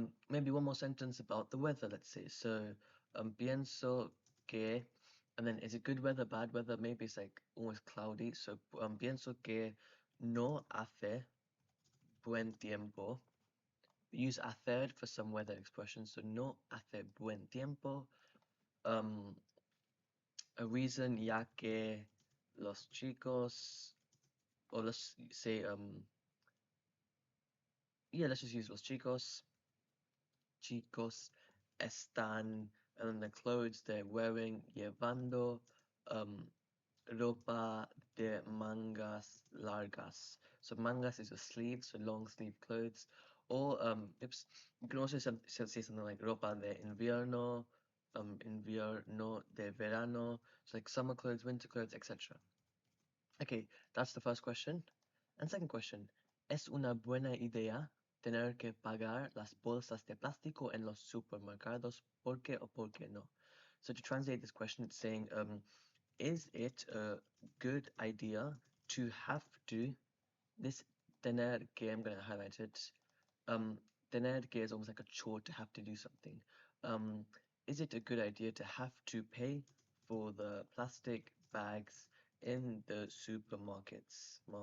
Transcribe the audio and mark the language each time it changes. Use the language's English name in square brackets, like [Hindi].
[English] Maybe one more sentence about the weather, let's say. So, [Spanish] pienso que, [English] and then is it good weather, bad weather? Maybe it's like almost cloudy. [Spanish] So, pienso que no hace buen tiempo [English] We use hacer for some weather expressions, so [Spanish] no hace buen tiempo. [English] A reason, [Spanish] ya que los chicos, [English] or let's say, yeah, let's just use [Spanish] los chicos están, [English] and then the clothes they're wearing, [Spanish] llevando, [English] um, [Spanish] ropa de mangas largas. [English] So mangas is a sleeve, so long sleeve clothes. Or oops, you can also say something like [Spanish] ropa de invierno, invierno de verano. [English] So like summer clothes, winter clothes, etc. Okay, that's the first question. And second question, [Spanish] ¿es una buena idea tener que pagar las bolsas de plástico en los supermercados? ¿Por qué o por qué no? [English] So to translate this question, it's saying, is it a good idea to have to, this tener que, I'm going to highlight it, tener que is almost like a chore to have to do something. Is it a good idea to have to pay for the plastic bags in the markets?